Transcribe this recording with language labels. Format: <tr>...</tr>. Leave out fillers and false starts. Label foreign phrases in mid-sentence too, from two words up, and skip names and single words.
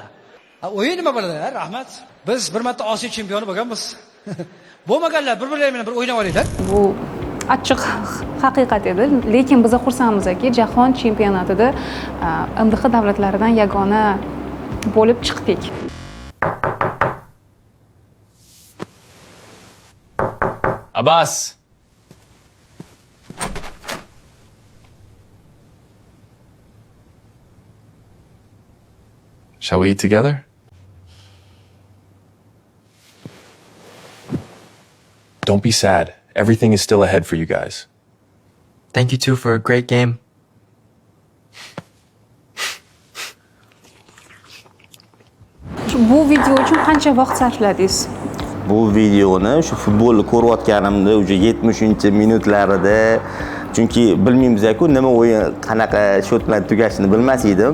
<uz>O'yin nima bo'ladi? Rahmat. Biz bir marta Osiyo chempioni bo'lganmiz. Bo'lmaganlar bir-birlari bilan bir o'ynab olaylar. Bu achchiq haqiqat edi, lekin biz xursandmizki, jahon chempionatida MDH davlatlaridan yagona bo'lib chiqdik. Abbas.</uz> <en>Shall we eat together? Don't be sad. Everything is still ahead for you guys. Thank you too for a great game.</en> <uz>Bu video uchun qancha vaqt sarfladingiz? Bu videoni shu futbolni ko'rayotganimda uje 70-minutlarida, chunki bilmaymiz-ku nima o'yin qanaqa shot bilan tugashini bilmas edim.</uz>